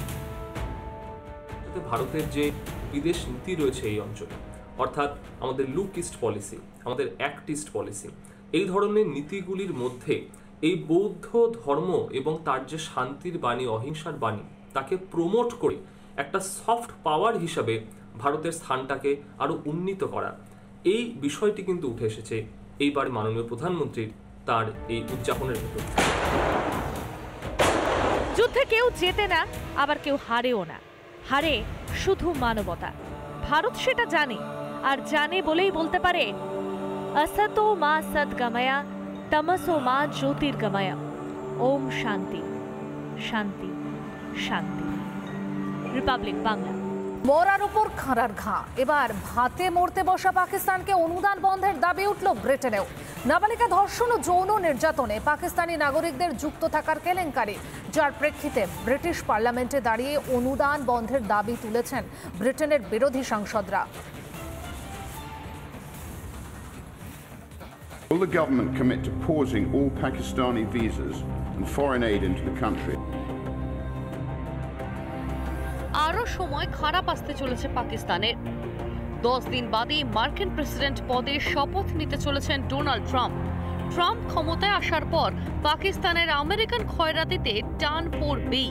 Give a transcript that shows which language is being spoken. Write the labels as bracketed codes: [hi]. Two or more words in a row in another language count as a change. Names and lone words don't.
[bn] ভারতের যে বিদেশ নীতি রয়েছে এই অঞ্চলে, অর্থাৎ আমাদের [en] look east policy, [bn] আমাদের [en] act east policy, [bn] এই ধরনের নীতিগুলির মধ্যে এই বৌদ্ধ ধর্ম এবং তার যে শান্তির বাণী, অহিংসার বাণী, তাকে প্রমোট করে একটা [en] soft power [bn] হিসাবে ভারতের স্থানটাকে আরো উন্নীত করা, এই বিষয়টি কিন্তু উঠে এসেছে এইবার মাননীয় প্রধানমন্ত্রীর তার এই উদযাপনের ভেতর। যুদ্ধে কেউ জেতে না, আবার কেউ হারেও না, হারে শুধু মানবতা। ভারত সেটা জানে, আর জানে বলেই বলতে পারে [sa] असतो मा सद्गमया तमसो मा ज्योतिर्गमया ओम शांति शांति शांति। [bn] রিপাবলিক বাংলা। মরার উপর খাঁড়ার ঘা। এবার ভাতে মরতে বসা পাকিস্তানকে অনুদান বন্ধের দাবি উঠল ব্রিটেনেও। নাবালিকা ধর্ষণ ও যৌন নির্যাতনে পাকিস্তানি নাগরিকদের যুক্ত থাকার কেলেঙ্কারি, যার প্রেক্ষিতে ব্রিটিশ পার্লামেন্টে দাঁড়িয়ে অনুদান বন্ধের দাবি তুলেছেন ব্রিটেনের বিরোধী সাংসদরা। [en] Will the government commit to pausing all Pakistani visas and foreign aid into the country? [bn] আরো সময় খারাপ আসতে চলেছে পাকিস্তানের। 10 দিন বাদে মার্কিন প্রেসিডেন্ট পদে শপথ নিতে চলেছেন ডোনাল্ড ট্রাম্প। ট্রাম্প ক্ষমতায় আসার পর পাকিস্তানের আমেরিকান খয়রাতিতে টান পড়বেই।